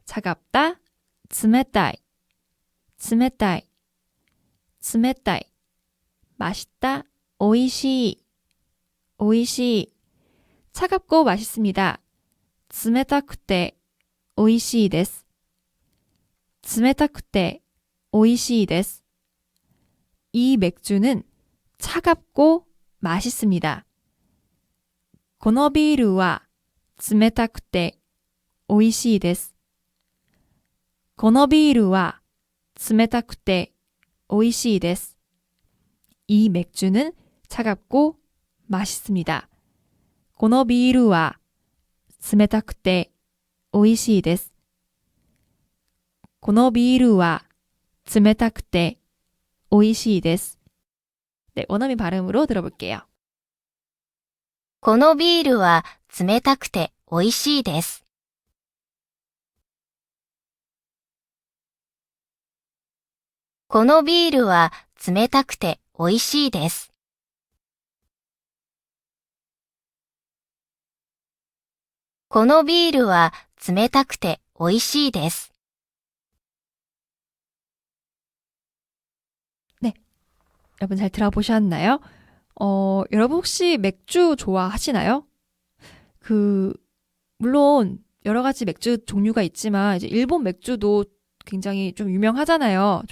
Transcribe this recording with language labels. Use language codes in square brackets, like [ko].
[ja] 차갑다, 冷たい, 冷たい, 冷たい. 맛있다, 美味しい, 美味しい. [ko] 차갑고 맛있습니다. [ja] 冷たくて美味しいです.冷たくて美味しいです. [ko] 이 맥주는 차갑고 맛있습니다. [ja] このビールは冷たくて美味しいです。このビールは冷たくて美味しいです。 [ko] 이 맥주는 차갑고 맛있습니다. [ja] このビールは冷たくて美味しいです。このビールは冷たくて美味しいです。 [ko] 네, 원어민 발음으로 들어볼게요. [ja] このビールは冷たくて美味しいです。このビールは冷たくて美味しいです。このビールは冷たくて美味しいです。 [ko] 네, 여러분 잘 들어보셨나요? 여러분 혹시 맥주 좋아하시나요? 물론 여러 가지 맥주 종류가 있지만 이제 일본 맥주도 굉장히 좀 유명하잖아요.